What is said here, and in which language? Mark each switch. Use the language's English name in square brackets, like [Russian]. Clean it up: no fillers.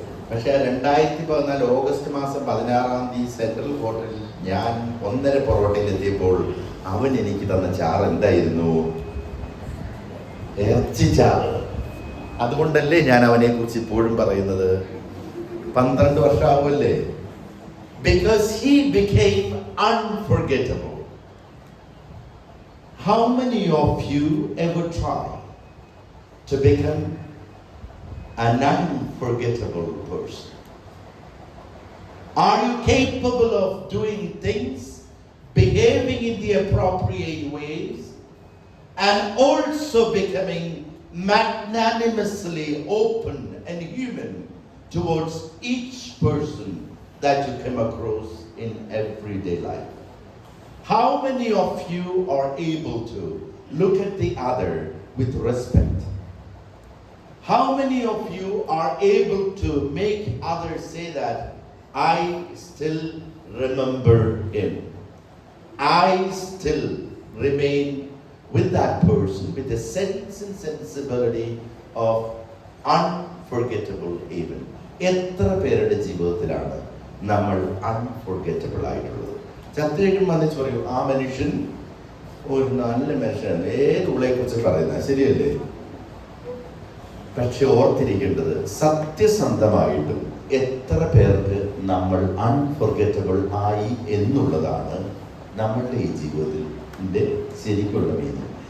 [Malayalam] പക്ഷേ 2014 ഓഗസ്റ്റ് മാസം 16-ാം തീയതി സെൻട്രൽ ഹോട്ടലിൽ ഞാൻ 1.5 പൊറോട്ടയിലെത്തിയപ്പോൾ അവൻ എനിക്ക് തന്ന ചാറ് എന്തായിരുന്നു? ഇറച്ചിച്ചാറ്. അതുകൊണ്ടല്ലേ ഞാൻ അവനെ കുറിച്ച് ഇപ്പോഴും പറയുന്നത് 12 വർഷമാവുമല്ലേ? [English] Because he became unforgettable. How many of you ever try to become an unforgettable person? Are you capable of doing things, behaving in the appropriate ways, and also becoming magnanimously open and human towards each person that you come across in everyday life? How many of you are able to look at the other with respect? How many of you are able to make others say that I still remember him? I still remain with that person with the sense and sensibility of unforgettable even. [Malayalam] എത്ര പേരുടെ ജീവിതത്തിലാണ് നമ്മൾ unforgettable ആയിട്ടുള്ളത്? ചത്തുകഴിഞ്ഞും വന്നിച്ച് പറയൂ, ആ മനുഷ്യൻ ഒരു നല്ല മനുഷ്യനാണ്. ഏത് ഉള്ളയെ കുറിച്ച് പറയുന്നത് ശരിയല്ലേ? പക്ഷെ ഓർത്തിരിക്കേണ്ടത്, സത്യസന്ധമായിട്ടും എത്ര പേർക്ക് നമ്മൾ അൺഫോർഗറ്റബിൾ ആയി എന്നുള്ളതാണ് നമ്മളുടെ ഈ ജീവിതത്തിൻ്റെ ശരിക്കുള്ള മീനിങ്.